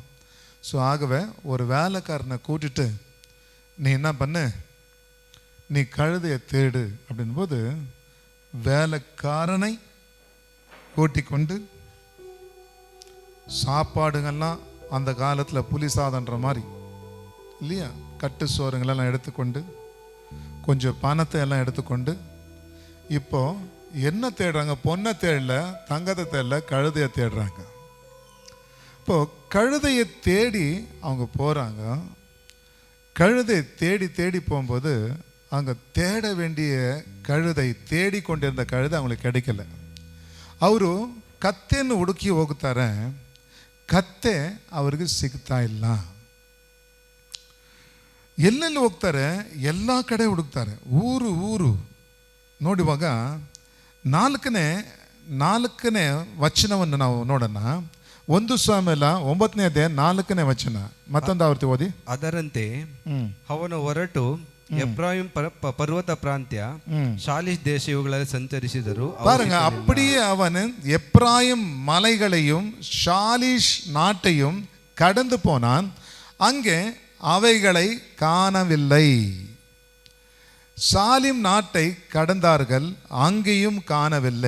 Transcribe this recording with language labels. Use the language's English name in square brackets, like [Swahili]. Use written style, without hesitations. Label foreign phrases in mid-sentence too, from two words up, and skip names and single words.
[Tamil] ஸோ ஆகவே ஒரு வேலைக்காரனை கூட்டிட்டு நீ என்ன பண்ணு, நீ கழுதையை தேடு அப்படின்போது வேலைக்காரனை கூட்டி கொண்டு சாப்பாடுங்கள்லாம் அந்த காலத்தில் புலி சாதன்ற மாதிரி இல்லையா, கட்டு சோறுங்களெல்லாம் எடுத்துக்கொண்டு கொஞ்சம் பணத்தை எல்லாம் எடுத்துக்கொண்டு இப்போ என்ன தேடுறாங்க, பொண்ணை தேடல, தங்கத்தை தேடல, கழுதையை தேடுறாங்க. இப்போ கழுதையை தேடி அவங்க போகிறாங்க. கழுதை தேடி போகும்போது அங்கே தேட வேண்டிய கழுதை, தேடி கொண்டிருந்த கழுதை அவங்களுக்கு கிடைக்கல. [Kannada] ಅವರು ಕತ್ತೆಯನ್ನು ಹುಡುಕಿ ಹೋಗುತ್ತಾರೆ. ಕತ್ತೆ ಅವ್ರಿಗೆ ಸಿಗ್ತಾ ಇಲ್ಲ. ಎಲ್ಲೆಲ್ಲಿ ಹೋಗ್ತಾರೆ, ಎಲ್ಲ ಕಡೆ ಹುಡುಕ್ತಾರೆ, ಊರು ಊರು. ನೋಡುವಾಗ ನಾಲ್ಕನೇ ವಚನವನ್ನು ನಾವು ನೋಡೋಣ. 1 ಸಾಮುವೇಲ 9ನೇ ಅಧ್ಯಾಯ 4ನೇ ವಚನ. ಮತ್ತೊಂದು ಆವರ್ತಿ ಓದಿ. ಅದರಂತೆ ಅವನು ಹೊರಟು ಎಫ್ರಾಯಿಂ ಪರ್ವತ ಪ್ರಾಂತ್ಯ ஷாலிஷ் தேச இவಗಳಲ್ಲಿ ಸಂಚರಿಸಿದರು. [Tamil] பாருங்க, அப்படியே அவன் எப்ராயிம் மலைகளையும் ஷாலிஷ் நாட்டையும் கடந்து போனான், அங்கே அவைகளை காணவில்லை. சாலிம் நாட்டை கடந்தார்கள், அங்கேயும் காணவில்லை.